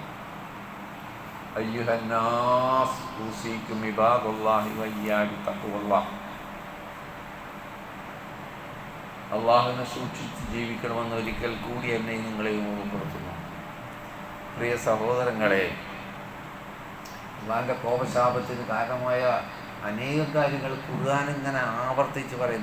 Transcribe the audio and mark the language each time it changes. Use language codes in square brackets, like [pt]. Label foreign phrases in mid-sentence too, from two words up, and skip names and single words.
[ar] أيها الناس أوصيكم عباد الله وإياي بتقوى الله. [ml] അള്ളാഹുവിനെ സൂക്ഷിച്ച് ജീവിക്കണമെന്ന് ഒരിക്കൽ കൂടി എന്നെ നിങ്ങളെയും ഓർമ്മപ്പെടുത്തുന്നു. പ്രിയ സഹോദരങ്ങളെ, അള്ളാഹിൻ്റെ കോപശാപത്തിന് കാരണമായ അനേകം കാര്യങ്ങൾ ഖുർആൻ ഇങ്ങനെ ആവർത്തിച്ച് പറയുന്നു.